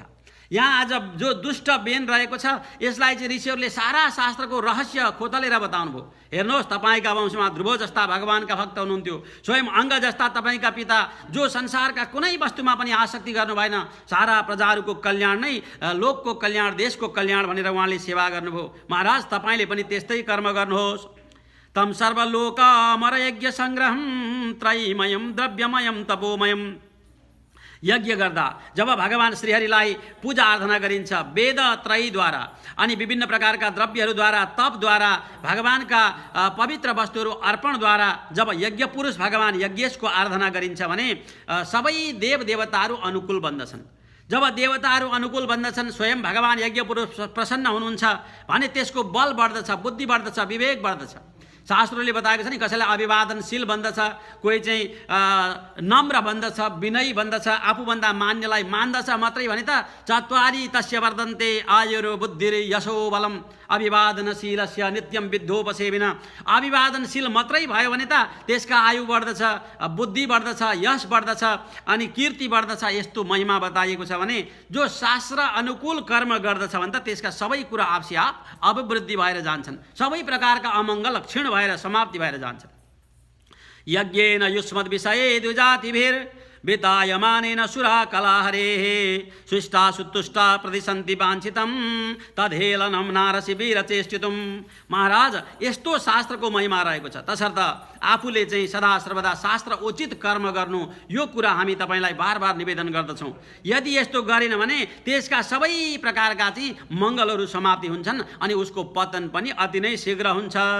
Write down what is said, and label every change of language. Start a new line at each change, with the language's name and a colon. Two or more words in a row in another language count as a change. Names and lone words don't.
Nepali: यहाँ आज जो दुष्ट बेन रहेको छ, यसलाई चाहिँ ऋषिहरूले सारा शास्त्रको रहस्य खोतलेर बताउनु भयो। हेर्नुहोस्, तपाईँका वंशमा ध्रुव जस्ता भगवानका भक्त हुनुहुन्थ्यो, स्वयं अङ्ग जस्ता तपाईँका पिता, जो संसारका कुनै वस्तुमा पनि आसक्ति गर्नु भएन, सारा प्रजाहरूको कल्याण नै लोकको कल्याण, देशको कल्याण भनेर उहाँले सेवा गर्नुभयो। महाराज, तपाईँले पनि त्यस्तै कर्म गर्नुहोस्।
Sanskrit: तम सर्वलोक अमर यज्ञ सङ्ग्रहम त्रयीमयम द्रव्यमयम तपोमयम।
Nepali: यज्ञ गर्दा जब भगवान श्रीहरिलाई पूजा आराधना गरिन्छ वेद त्रयीद्वारा अनि विभिन्न प्रकारका द्रव्यहरूद्वारा, तपद्वारा, भगवानका पवित्र वस्तुहरू अर्पणद्वारा जब यज्ञ पुरुष भगवान यज्ञेशको आराधना गरिन्छ भने सबै देवदेवताहरू अनुकूल बन्दछन्। जब देवताहरू अनुकूल बन्दछन्, स्वयं भगवान यज्ञ पुरुष प्रसन्न हुनुहुन्छ भने त्यसको बल बढ्दछ, बुद्धि बढ्दछ, विवेक बढ्दछ। शास्त्रले बताएको छ नि, कसैलाई अभिवादनशील बन्दछ, कोही चाहिँ नम्र बन्दछ, विनयी बन्दछ, आफूभन्दा मान्यलाई मान्दछ मात्रै भने त
Sanskrit: चत्वारी तस्य वर्धन्ते आयुर् बुद्धिर यशो बलम अभिवादनशीलस्य नित्यम विद्धोपसेविन।
Nepali: अभिवादनशील मात्रै भयो भने त त्यसका आयु बढ्दछ, बुद्धि बढ्दछ, यश बढ्दछ अनि कीर्ति बढ्दछ। यस्तो महिमा बताइएको छ भने जो शास्त्र अनुकूल कर्म गर्दछ भने त त्यसका सबै कुरा आपसी आप अभिवृद्धि भएर जान्छन्, सबै प्रकारका अमङ्गल क्षीण भएर समाप्ति भएर जान्छन्।
Sanskrit: यज्ञेन युष्मद् विषये द्विजातिभिर वितायमानेन सुरा कलाहरेः सुष्टा सुतुष्टा प्रतिसन्ति वाञ्छितं तद्हेलनं नारसि वीरचेष्टितुं।
Nepali: महाराज, यस्तो शास्त्रको महिमा रहेको छ, तसर्थ आफूले चाहिँ सदा सर्वदा शास्त्र उचित कर्म गर्नु, यो कुरा हामी तपाईँलाई बार बार निवेदन गर्दछौँ। यदि यस्तो गरेन भने त्यसका सबै प्रकारका चाहिँ मङ्गलहरू समाप्ति हुन्छन् अनि उसको पतन पनि अति नै शीघ्र हुन्छ।